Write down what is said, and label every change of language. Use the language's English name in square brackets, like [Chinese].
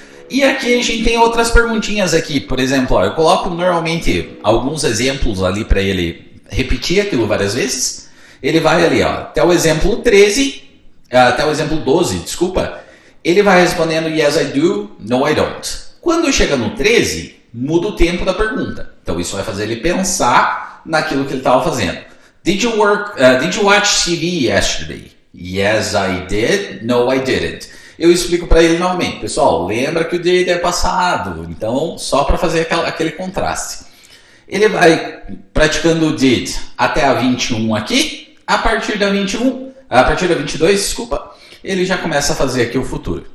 [Portuguese] E aqui a gente tem outras perguntinhas aqui. Por exemplo, eu coloco normalmente alguns exemplos ali para ele repetir aquilo várias vezes. Ele vai ali, até o exemplo 13, até o exemplo 12, desculpa. Ele vai respondendo [English] yes, I do, no, I don't. [Portuguese] Quando chega no 13, muda o tempo da pergunta. Então isso vai fazer ele pensar naquilo que ele estava fazendo. [English] Did you watch TV yesterday? Yes, I did. No, I didn't. [Portuguese] Eu explico para ele novamente. Pessoal, lembra que o did é passado. Então, só para fazer aquele contraste. Ele vai praticando o did até a 21 aqui. A partir da 22, desculpa, ele já começa a fazer aqui o futuro.